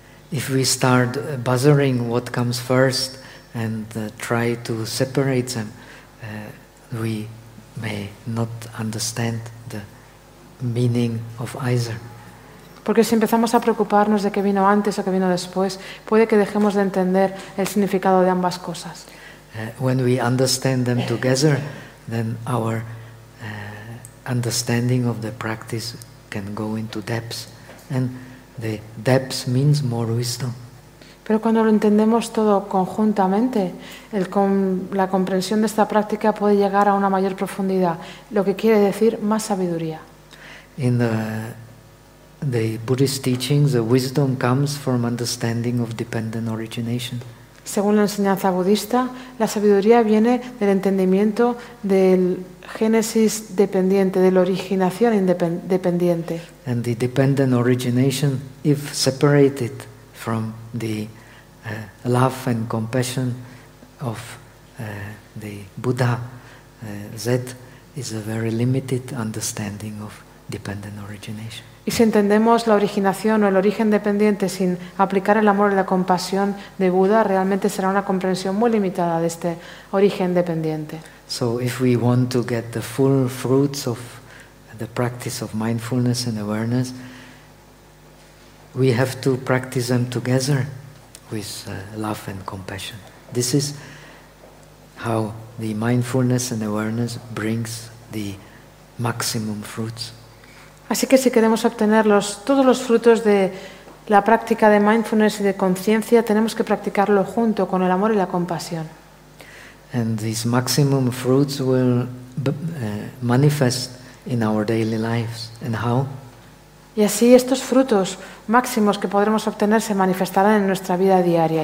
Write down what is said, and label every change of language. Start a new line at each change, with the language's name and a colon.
English: If we start bothering what comes first and try to separate them, we may not understand the meaning of either.
Spanish: Porque si empezamos a preocuparnos de qué vino antes o qué vino después, puede que dejemos de entender el significado de ambas cosas.
English: When we understand them together, then our understanding of the practice can go into depths, and the depths means more wisdom.
Spanish: Pero cuando lo entendemos todo conjuntamente, la comprensión de esta práctica puede llegar a una mayor profundidad, lo que quiere decir más sabiduría.
English: In the Buddhist teachings, the wisdom comes from understanding of dependent origination.
Spanish: Según la enseñanza budista, la sabiduría viene del entendimiento del génesis dependiente, de la originación dependiente.
English: And the dependent origination, if separated from the love and compassion of the Buddha, that is a very limited understanding of dependent origination.
Spanish: Y si entendemos la originación o el origen dependiente sin aplicar el amor y la compasión de Buda, realmente será una comprensión muy limitada de este origen dependiente.
English: So if we want to get the full fruits of the practice of mindfulness and awareness, we have to practice them together with love and compassion. This is how the mindfulness and awareness brings the maximum fruits.
Spanish: Así que si queremos obtener todos los frutos de la práctica de mindfulness y de conciencia, tenemos que practicarlo junto con el amor y la compasión.
English: And these maximum fruits will manifest in our daily lives. And how?
Spanish: Y así estos frutos máximos que podremos obtener se manifestarán en nuestra vida diaria.